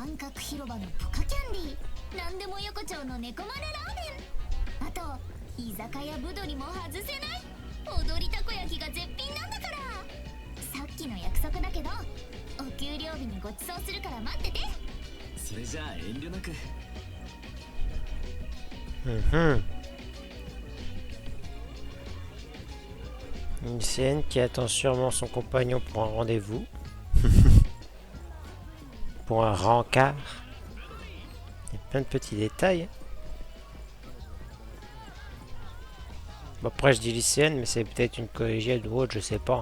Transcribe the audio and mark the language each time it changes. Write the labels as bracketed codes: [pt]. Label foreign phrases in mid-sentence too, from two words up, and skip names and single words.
[ja] 半角広場のポカキャンディー、なんでも横丁の猫丸ラーメン、あと居酒屋ぶどりも外せない踊りたこ焼きが絶品なんだから。さっきの約束だけどお給料日にごちそうするから待ってて。それじゃあ遠慮なく。 [fr] Une scène qui attend sûrement son compagnon pour un rendez-vous. Pour un rencard. Il y a plein de petits détails. Bon, après je dis lycéenne, mais c'est peut-être une collégienne ou autre, je sais pas.